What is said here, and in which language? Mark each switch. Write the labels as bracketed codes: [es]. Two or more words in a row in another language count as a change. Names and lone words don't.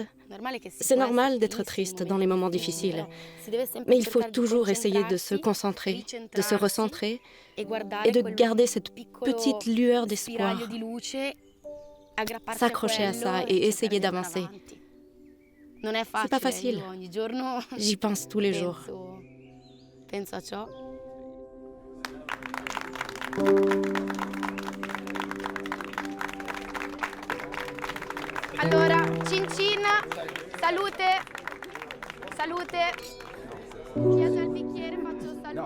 [fr] C'est normal d'être triste dans les moments difficiles, mais il faut toujours essayer de se concentrer, de se recentrer et de garder cette petite lueur d'espoir, s'accrocher à ça et essayer d'avancer. C'est pas facile. J'y pense tous les jours. [it] Allora, cin cin, salute, salute. Chiedo il bicchiere, faccio salute.